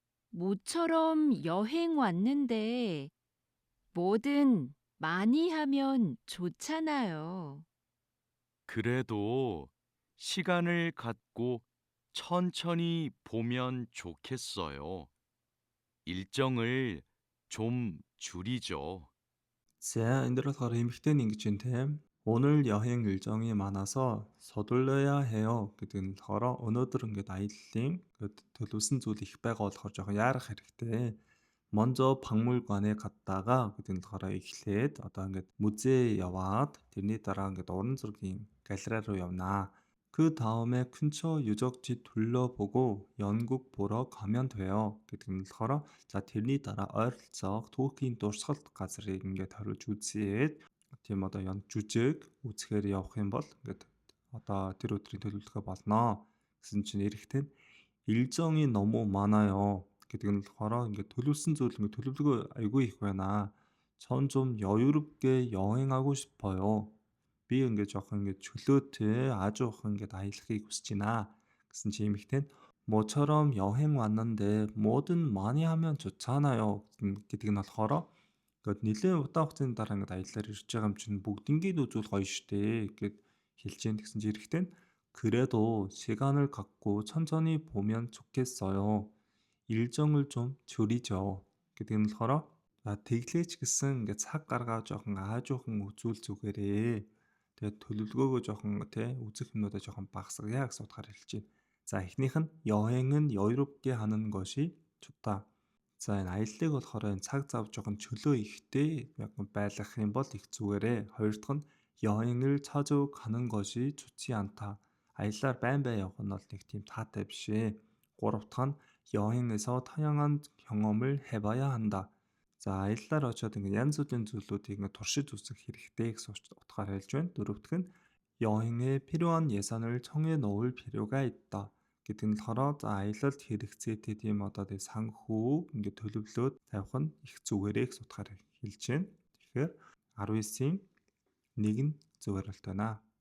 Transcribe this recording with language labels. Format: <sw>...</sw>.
<ko>모처럼 여행 왔는데 뭐든 많이 하면 좋잖아요. 그래도 시간을 갖고 천천히 보면 좋겠어요. 일정을 좀 줄이죠.</ko> <mn>За, энэ дөр болохоор эмэгтэй нь ингэж байна те.</mn> <ko>오늘 여행 일정이 많아서 서둘러야 해요</ko> <mn>гэдэг нь болохоор өнөөдөр ингээд аяллаа ингээд төлөвлөсөн зүйл их байгаа болохоор жоохон яарах хэрэгтэй.</mn> <ko>먼저 박물관에 갔다가</ko> <mn>гэдэг нь болохоор эхлээд одоо ингээд музей яваад тэрний дараа ингээд уран зургийн галерей руу явнаа.</mn> <ko>그 다음에 근처 유적지 둘러보고 연극 보러 가면 돼요</ko> <mn>гэдэг нь болохоор за тэрний дараа ойролцоох түүхийн дурсгалт газрыг ингээд хариулж үзээд тийм одоо жүжиг үзэхээр явах юм бол ингээд одоо тэр өдрийн төлөвлөгөө болно гэсэн чинь эрэхтэн</mn> <ko>일정이 너무 많아요</ko> <mn>гэдэг нь болохоор ингээд төлөвлөсөн зүйл ингээд төлөвлөгөө айгүй их байна.</mn> <ko>전 좀 여유롭게 여행하고 싶어요.</ko> <mn>Би ингээд жоохон ингээд чөлөөтэй 아주 их ингээд аялахыг хүсэж байна гэсэн чи эмэгтэй нь</mn> <ko>모처럼 여행 왔는데 뭐든 많이 하면 좋잖아요</ko> <mn>гэдэг нь болохоор ингээд нэлээд удаан хугацааны дараа ингээд аяллаар ирж байгаа юм чинь бүгднийг үзүүл гоё штэ гэд хэлж जैन гэсэн чи эрэхтэй нь</mn> <ko>그래도 시간을 갖고 천천히 보면 좋겠어요. 일정을 좀 줄이죠</ko> <mn>гэдэг нь болохоор тэглээч гэсэн ингээд цаг гаргаад жоохон аажуухан үзүүл зүгээрээ тэгээд төлөвлөгөөгөө жоохон тий үзэх юмнуудаа жоохон багасгая гэсэн утгаар хэлж байна. За эхнийх нь</mn> <ko>여행은 여유롭게 하는 것이 좋다.</ko> <mn>За энэ аяллыг болохоор энэ цаг зав жоохон чөлөө ихтэй 약간 байлгах юм бол их зүгээрээ. Хоёр дахь нь</mn> <ko>여행을 자주 가는 것이 좋지 않다.</ko> <mn>аяллаар байн байн явах нь бол нэг тийм таатай биш ээ. Гурав дахь нь</mn> <ko>여행에서 다양한 경험을 해봐야 한다.</ko> <mn>За аяллаар очиод ингээд янз бүрийн зүйлүүдийг ингээд туршиж үзэх хэрэгтэй гэсэн утгаар хэлж байна. Дөрөв дэх нь</mn> <ko>여행에 필요한 예산을 정해 놓을 필요가 있다.</ko> <mn>гэдэг нь болохоор за аялалд хэрэгцээтэй тийм одоо тийм санхүү ингээд төлөвлөөд тавих нь их зүгээрээ гэсэн утгаар хэлж байна. Тэгэхээр 19-ийн 1 нь зөвөөрөлт байна.</mn>